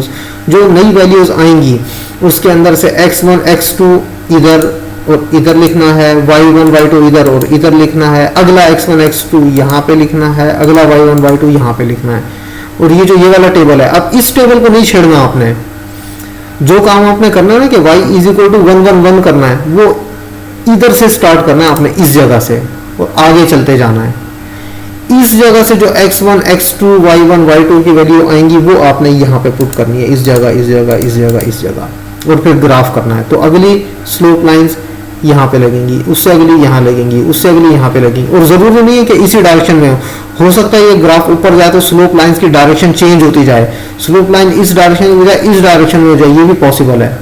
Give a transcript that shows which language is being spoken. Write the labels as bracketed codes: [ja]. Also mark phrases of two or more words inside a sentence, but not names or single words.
[hi] जो नई वैल्यूज आएंगी उसके अंदर से x1 x2 इधर और इधर लिखना है, y1 y2 इधर और इधर लिखना है, अगला x1 x2 यहाँ पे लिखना है, अगला y1 y2 यहाँ पे लिखना है। और ये जो ये वाला टेबल है, अब इस टेबल को नहीं छेड़ना आपने, जो काम आपने करना है ना कि y [en] is equal to [hi] 1 1 1 करना है, वो इधर से स्टार्ट करना है आपने, इस जगह से, और आगे चलते जाना है। इस जगह से जो x1 x2 y1 y2 की वैल्यू आएंगी वो आपने यहाँ पे पुट करनी है, इस जगह इस जगह इस जगह इस जगह, और फिर ग्राफ करना है। तो अगली [en] slope lines [hi] यहाँ पे लगेंगी, उससे अगली यहाँ लगेंगी, उससे अगली यहाँ पे लगेंगी। और जरूरी नहीं है कि इसी डायरेक्शन में हो सकता है ये ग्राफ ऊपर जाए तो [en] slope lines [hi] की डायरेक्शन चेंज होती जाए, [en] slope line [hi] इस डायरेक्शन में हो जाए, इस डायरेक्शन में हो जाए, ये भी पॉसिबल है।